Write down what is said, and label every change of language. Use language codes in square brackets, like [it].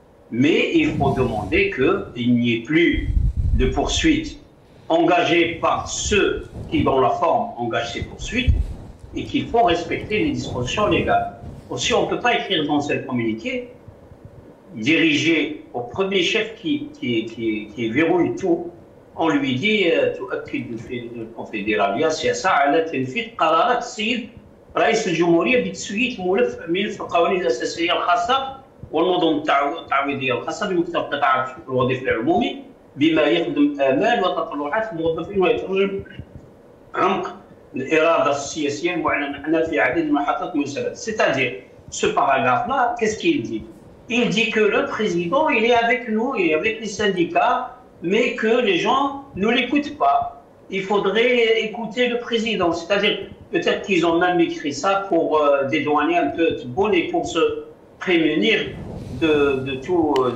[fr] Mais il faut demander qu'il n'y ait plus de poursuites engagées par ceux qui, dans la forme, engagent ces poursuites et qu'il faut respecter les dispositions légales. Aussi, on ne peut pas écrire dans ce communiqué, dirigé au premier chef qui verrouille tout. On lui dit [ar] تؤكد الكونفدرالية السياسة على تنفيذ قرارات السيد رئيس الجمهورية بتسوية ملف القوانين الأساسية الخاصة والنظم التعويضية الخاصة بمختلف قطاعات الوظيفة العمومي بما يخدم آمال وتطلعات الموظفين ويترجم عمق الإرادة السياسية المعلنة عنها في عديد من المحطات المسبقة. [fr] C'est-à-dire, ce paragraphe-là, qu'est-ce qu'il dit? Il dit que le président, il est avec nous et avec les syndicats, mais que les gens ne l'écoutent pas. Il faudrait écouter le président. C'est-à-dire, peut-être qu'ils ont même écrit ça pour dédouaner un peu Tebboune et pour se prémunir de tout.